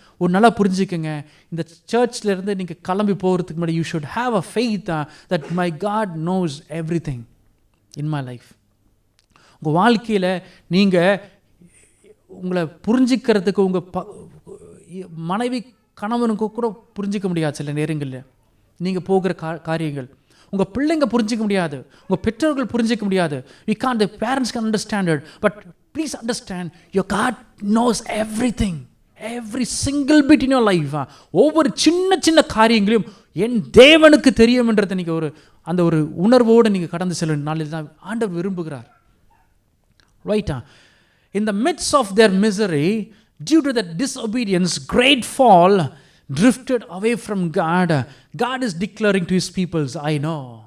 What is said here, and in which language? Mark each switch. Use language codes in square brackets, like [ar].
[ta] ஒரு நல்லா புரிஞ்சுக்கங்க, இந்த சர்ச்லேருந்து நீங்கள் கிளம்பி போகிறதுக்கு முன்னாடி [en] You should have a faith that my God knows everything in my life. [ta] உங்கள் வாழ்க்கையில் நீங்கள் உங்களை புரிஞ்சிக்கிறதுக்கு உங்கள் மனைவி கணவனுக்கு கூட புரிஞ்சிக்க முடியாது. சில நேரங்களில் நீங்கள் போகிற காரியங்கள் உங்கள் பிள்ளைங்க புரிஞ்சிக்க முடியாது, உங்கள் பெற்றோர்கள் புரிஞ்சிக்க முடியாது. [en] the parents can understand it, but please understand, your God knows everything, every single bit in your life. [ta] ஒவ்வொரு சின்ன சின்ன காரியங்களையும் என் தேவனுக்கு தெரியும்ன்றதை நீங்கள் அந்த ஒரு உணர்வோடு நீங்கள் கடந்து செல்ல நாளில் தான் ஆண்டவர் விரும்புகிறார். ரைட்டா? [en] In the midst of their misery, due to the disobedience, great fall, drifted away from God. God is declaring to his peoples, I know.